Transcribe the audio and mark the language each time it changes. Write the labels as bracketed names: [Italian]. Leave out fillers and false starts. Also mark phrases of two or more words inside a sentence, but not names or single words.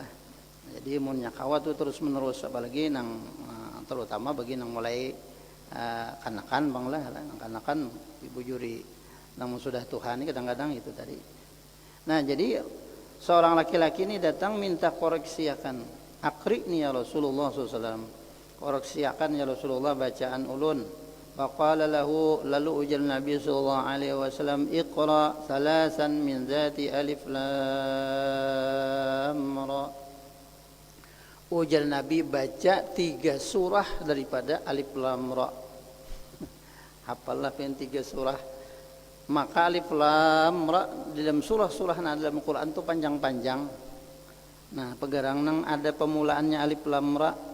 [Banjar] Jadi munnya kawa tuh terus menerus, apalagi nang terutama bagi nang mulai kanakan banglah, kanakan dibujuri. Namun sudah Tuhan ini kadang-kadang itu tadi. Nah jadi seorang laki-laki ini datang minta koreksi akan, [Arabic] أَقْرِئْنِي يَا رَسُولَ اللَّهِ [Banjar] SAW, koreksi akan [Arabic] يَا رَسُولَ اللَّهِ [Banjar] bacaan ulun. [Arabic] فَقَالَ لَهُ, [Banjar] lalu ujar Nabi [Arabic] صَلَّى اللَّهُ عَلَيْهِ وَسَلَّمَ اقْرَأْ ثَلَاثًا مِنْ ذَاتِ الر. [Banjar] Ujar Nabi, baca 3 surah daripada alif lam ra. hafallah pengen 3 surah. Maka alif lam ra di dalam surah-surah dalam Quran itu panjang-panjang. Nah, pegarang nang ada pemulaannya alif lam ra.